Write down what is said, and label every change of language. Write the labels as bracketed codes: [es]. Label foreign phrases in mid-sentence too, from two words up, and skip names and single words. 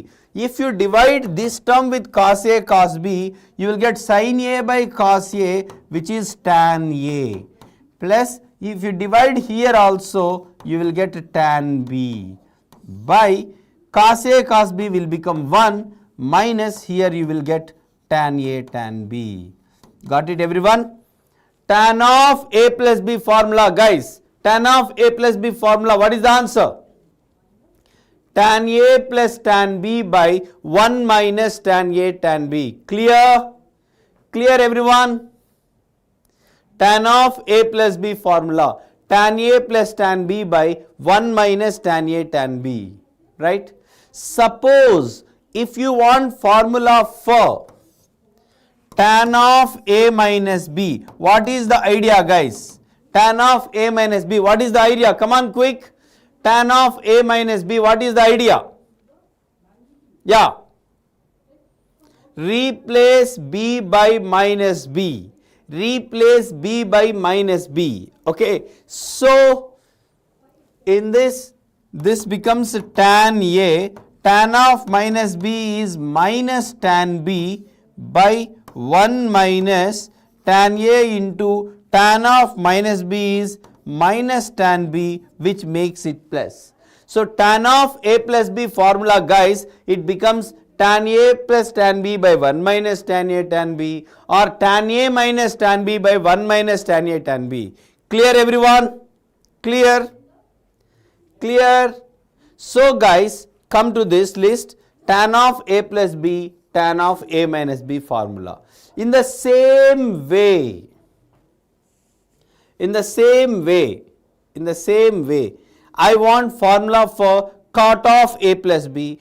[en] If you divide this term with cos A cos B, you will get sin A by cos A, which is tan A, plus if you divide here also, you will get tan B by cos A cos B will become 1 minus here you will get tan A tan B. Got it everyone? Tan of A plus B formula, guys. Tan of A plus B formula, what is the answer? Tan A plus tan B by 1 minus tan A tan B. Clear? Clear everyone? Tan of A plus B formula, tan A plus tan B by 1 minus tan A tan B, right? Suppose if you want formula for tan of A minus B, what is the idea, guys? Tan of A minus B, what is the idea? Come on quick. Tan of A minus B, what is the idea? Yeah. Replace B by minus B. replace b by minus b. Okay, so in this becomes tan a, tan of minus b is minus tan b by 1 minus tan a into tan of minus b is minus tan b, which makes it plus. So tan of a plus b formula, guys, it becomes tan a plus tan b by 1 minus tan a tan b, or tan a minus tan b by 1 minus tan a tan b. Clear everyone? Clear? Clear? So guys, come to this list, tan of a plus b, tan of a minus b formula. In the same way, I want formula for cot of a plus b.